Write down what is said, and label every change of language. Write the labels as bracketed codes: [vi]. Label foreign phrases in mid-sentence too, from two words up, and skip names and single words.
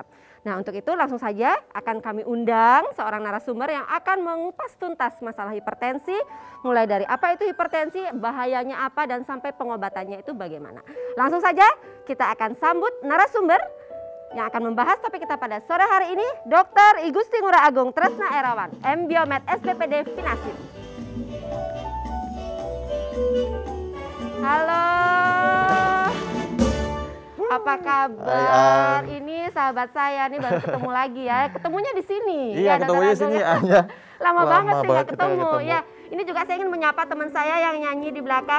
[id] Nah, untuk itu langsung saja akan kami undang seorang narasumber yang akan mengupas tuntas masalah hipertensi, mulai dari apa itu hipertensi, bahayanya apa, dan sampai pengobatannya itu bagaimana. Langsung saja kita akan sambut narasumber yang akan membahas topik kita pada sore hari ini, Dr. I Gusti Ngurah Agung Tresna Erawan, M Biomed SPPD Finasip. Halo, apa kabar? Ini sahabat saya nih baru ketemu lagi ya. Ketemunya di sini. Iya, ya, ketemunya di sini aja. Lama banget sih nggak ketemu. Ya, ini juga saya ingin menyapa teman saya yang nyanyi di belakang.